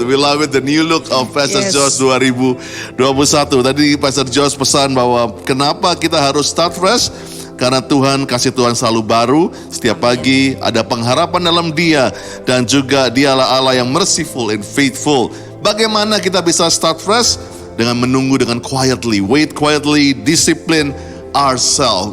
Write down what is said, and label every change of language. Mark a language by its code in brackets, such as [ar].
[en] We love it. The new look of Pastor Josh 2021. [id] Tadi Pastor Josh pesan bahwa kenapa kita harus [en] start fresh? [id] Karena Tuhan, kasih Tuhan selalu baru. Setiap pagi ada pengharapan dalam Dia. Dan juga Dialah Allah yang [en] merciful and faithful. [id] Bagaimana kita bisa [en] start fresh? [id] Dengan menunggu dengan quietly. [en] Wait quietly, discipline ourselves.